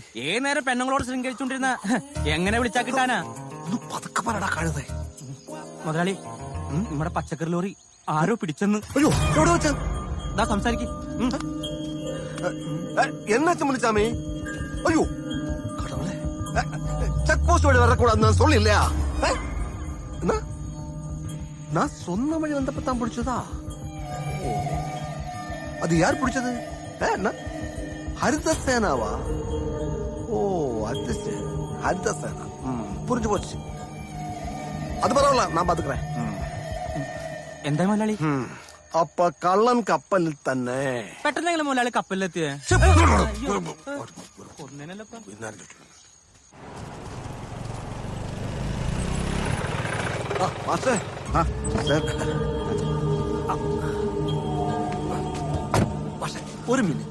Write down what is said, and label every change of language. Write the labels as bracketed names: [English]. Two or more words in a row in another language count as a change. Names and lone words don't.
[Malayalam] ഏത് നേരം പെണ്ണുങ്ങളോട് ശൃംഗരിച്ചോണ്ടിരുന്ന എങ്ങനെ വിളിച്ചാ കിട്ടാനാ? പതുക്കെ പറടാ കഴുതേ. മുതലാളി, നമ്മുടെ പച്ചക്കറി ലോറി ആരോ പിടിച്ചെന്ന്. അയ്യോ, എവിടെ വെച്ച? ദാ സംസാരിക്കും. [Tamil] என்னாச்ச முனிச்சாமி? അയ്യോ கடவுளே, [English] check post [Tamil] வழி வரக்கூடாது நான் சொல்லில்லையா? என்ன நான் சொன்ன வழி வந்தப்ப தான் பிடிச்சதா? அது யார் பிடிச்சது? என்ன ஹரித சேனாவா? ஓ அது சரி, ஹரித சேனா. புரிஞ்சு போச்சு. அது பரவாயில்ல, நான் பாத்துக்கிறேன். [Malayalam] എന്താ മുതലാളി? അപ്പൊ കള്ളൻ കപ്പലിൽ തന്നെ. പെട്ടെന്നെങ്കിലും മുതലാളി കപ്പലിലെത്തിയേ? ഒരു മിനിറ്റ്.